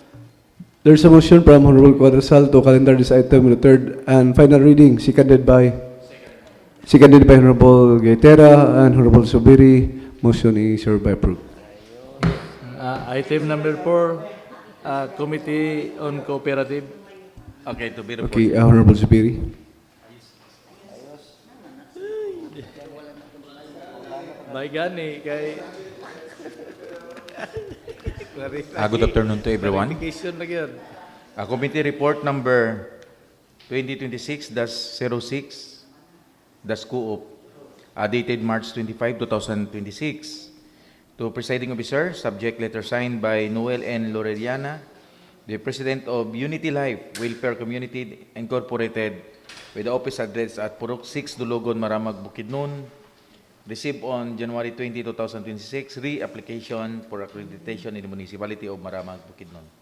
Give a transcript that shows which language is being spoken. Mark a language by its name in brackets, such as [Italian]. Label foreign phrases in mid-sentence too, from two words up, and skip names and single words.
[English] There's a motion from Honorable Quadrosal to calendar this item with the third and final reading, seconded by Honorable Gaitera and Honorable Subiri. Motion is hereby approved. Item number 4, Committee on Cooperative. Okay, to be reported. Okay, Honorable Subiri. [Cebuano] May gani kay [English] Good afternoon to everyone. [Filipino] clarification lang yun. [English] Committee report number 2026-06-COOP, dated March 25, 2026. To Presiding Officer, subject letter signed by Noel N. Loreliana, the President of Unity Life Welfare Community Incorporated, with the office address at Purok 6, Dulugon, Maramag, Bukidnon, received on January 20, 2026, re-application for accreditation in the Municipality of Maramag, Bukidnon.